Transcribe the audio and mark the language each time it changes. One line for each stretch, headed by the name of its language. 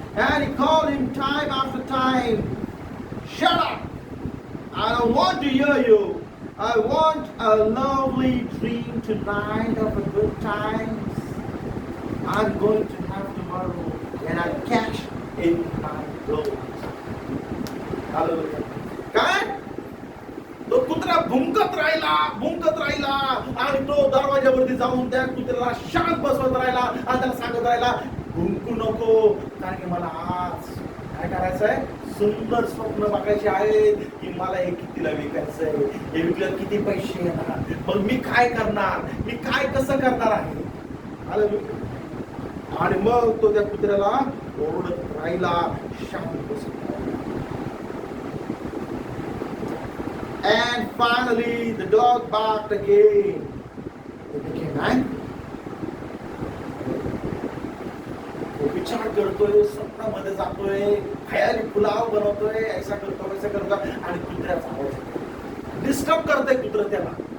English: And he called him time after time, shut up! I don't want to hear you. I want a lovely dream tonight of a good times I'm going to have tomorrow, and I cash in my clothes. Hallelujah. काय?
Marathi: तो कुत्रा भुंकत राहिला आणि तो दरवाजावरती जाऊन त्या कुत्र्याला शांत बसवत राहिला आणि त्याला सांगत राहिला, भुंकू नको, कारण की मला आज काय करायचंय? सुंदर स्वप्न बघायचे आहेत की मला हे कितीला विकायचंय, हे विकल्यावर किती पैसे येणार, मग मी काय करणार, मी काय कसं करणार आहे. आणि मग तो त्या कुत्र्याला ओरडत राहिला, शांत बसत.
English: And finally the dog barked again. He became angry.
Marathi: तो विचार करतोय, स्वप्नामध्ये जातोय, खयाली पुलाव बनवतोय, ऐसा करतो वैसा करतो, आणि कुत्र्याचा आवाज डिस्टर्ब करतोय कुत्र त्याला.